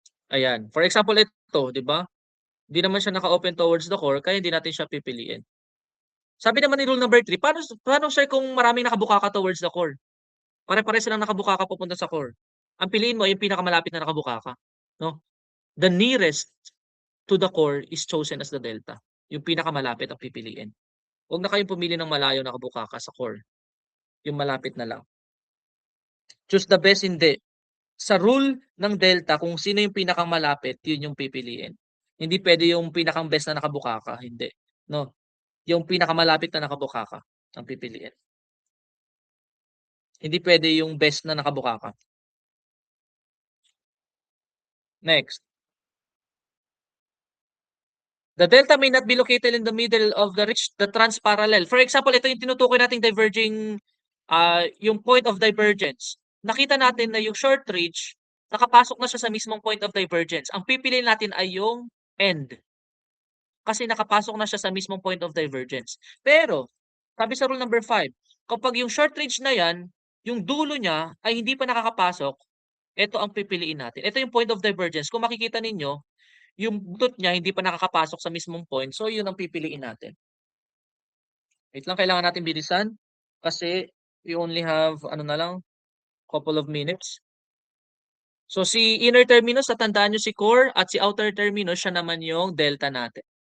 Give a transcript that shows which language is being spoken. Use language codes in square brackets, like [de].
[tl] Ayan. [en] For example, [tl] ito, di ba? Hindi naman siya naka-open towards the core, kaya hindi natin siya pipiliin. Sabi naman ni rule number 3, paano sir kung maraming nakabukaka towards the core? Pare-pareho silang nakabukaka papunta sa core. Ang piliin mo ay yung pinakamalapit na nakabukaka, no? [en] The nearest to the core is chosen as the delta. [tl] Yung pinakamalapit ang pipiliin. Huwag na kayong pumili ng malayo nakabukaka sa core. Yung malapit na lang. [en] Choose the best, [tl] hindi. Sa rule ng delta, kung sino yung pinakamalapit, yun yung pipiliin. Hindi pwede yung pinakang best na nakabukaka, hindi. No? Yung pinakamalapit na nakabukaka ang pipiliin. Hindi pwede yung best na nakabukaka. [en] Next. The delta may not be located in the middle of the transparallel. [tl] For example, ito yung tinutukoy nating diverging, yung point of divergence. Nakita natin na yung short ridge, nakapasok na siya sa mismong point of divergence. Ang pipiliin natin ay yung end. Kasi nakapasok na siya sa mismong point of divergence. Pero, sabi sa rule number 5, kapag yung short ridge na yan, yung dulo niya ay hindi pa nakakapasok, ito ang pipiliin natin. Ito yung point of divergence. Kung makikita ninyo, yung butot niya hindi pa nakakapasok sa mismong point, so yun ang pipiliin natin. [en] Wait lang, [tl] kailangan natin bilisan kasi [en] we only have, couple of minutes. [tl] So si inner terminus, tatandaan nyo si core, at si outer terminus, siya naman yung delta natin.